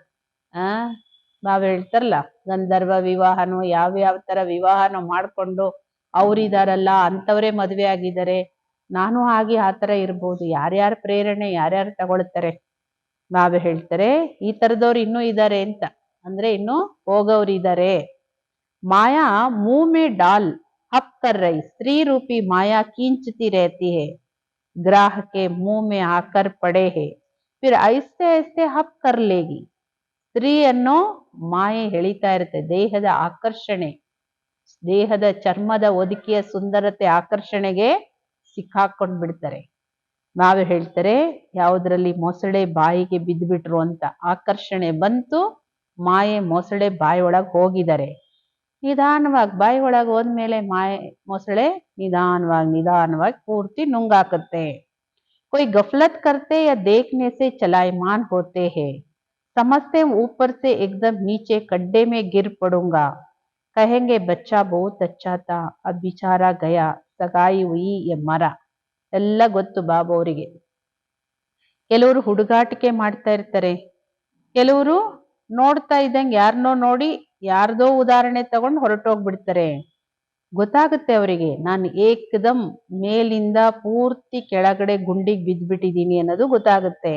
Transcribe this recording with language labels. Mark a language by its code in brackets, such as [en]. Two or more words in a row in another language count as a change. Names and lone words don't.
[kn] ಬಾಬಾ ಹೇಳ್ತಾರಲ್ಲ, ಗಂಧರ್ವ ವಿವಾಹನೋ ಯಾವ ತರ ವಿವಾಹನೋ ಮಾಡ್ಕೊಂಡು ಅವ್ರಿದಾರಲ್ಲ ಅಂತವರೇ ಮದ್ವೆ ಆಗಿದ್ದಾರೆ, ನಾನು ಹಾಗೆ ಆ ತರ ಇರ್ಬೋದು. ಯಾರ್ಯಾರ ಪ್ರೇರಣೆ ಯಾರ್ಯಾರು ತಗೊಳ್ತಾರೆ. ಬಾಬಾ ಹೇಳ್ತಾರೆ ಈ ತರದವ್ರು ಇನ್ನೂ ಇದ್ದಾರೆ ಅಂತ, ಅಂದ್ರೆ ಇನ್ನು ಹೋಗೋರು ಇದ್ದಾರೆ. [hi] ಮಾಯಾ मुंह में डाल हप कर रही, स्त्री रूपी माया खींचती रहती है, ग्राह के मुंह में आकर पड़े है, फिर ऐसे ऐसे हप कर लेगी. [kn] ಸ್ತ್ರೀಯನ್ನು ಮಾಯೆ ಎಳಿತಾ ಇರುತ್ತೆ. ದೇಹದ ಆಕರ್ಷಣೆ, ದೇಹದ ಚರ್ಮದ ಒದಕಿಯ ಸುಂದರತೆ ಆಕರ್ಷಣೆಗೆ ಸಿಕ್ಕಾಕೊಂಡ್ ಬಿಡ್ತಾರೆ. ನಾವೇ ಹೇಳ್ತಾರೆ ಯಾವುದ್ರಲ್ಲಿ ಮೊಸಳೆ ಬಾಯಿಗೆ ಬಿದ್ದುಬಿಟ್ರು ಅಂತ. ಆಕರ್ಷಣೆ ಬಂತು, ಮಾಯೆ ಮೊಸಳೆ ಬಾಯಿ ಒಳಗೆ ಹೋಗಿದ್ದಾರೆ. ನಿಧಾನವಾಗಿ ಬಾಯಿ ಒಳಗೆ ಹೋದ್ಮೇಲೆ ಮಾಯೆ ಮೊಸಳೆ ನಿಧಾನವಾಗಿ ಪೂರ್ತಿ ನುಂಗಾಕತ್ತೆ. [hi] कोई गफलत करते या देखने से चलायमान होते हैं, समझते ऊपर से एकदम नीचे गड्ढे में गिर पड़ूंगा, कहेंगे बच्चा बहुत अच्छा था अब बेचारा गया, सगाई हुई ये मरा. [kn] ಎಲ್ಲ ಗೊತ್ತು ಬಾಬಾ ಅವರಿಗೆ. ಕೆಲವರು ಹುಡುಗಾಟಿಕೆ ಮಾಡ್ತಾ ಇರ್ತಾರೆ, ಕೆಲವರು ನೋಡ್ತಾ ಇದ್ದಂಗೆ ಯಾರನ್ನೋ ನೋಡಿ ಯಾರ್ದೋ ಉದಾಹರಣೆ ತಗೊಂಡು ಹೊರಟೋಗ್ಬಿಡ್ತಾರೆ. ಗೊತ್ತಾಗುತ್ತೆ ಅವರಿಗೆ, ನಾನು ಏಕದಮ್ ಮೇಲಿಂದ ಪೂರ್ತಿ ಕೆಳಗಡೆ ಗುಂಡಿಗೆ ಬಿದ್ದ್ಬಿಟ್ಟಿದೀನಿ ಅನ್ನೋದು ಗೊತ್ತಾಗುತ್ತೆ.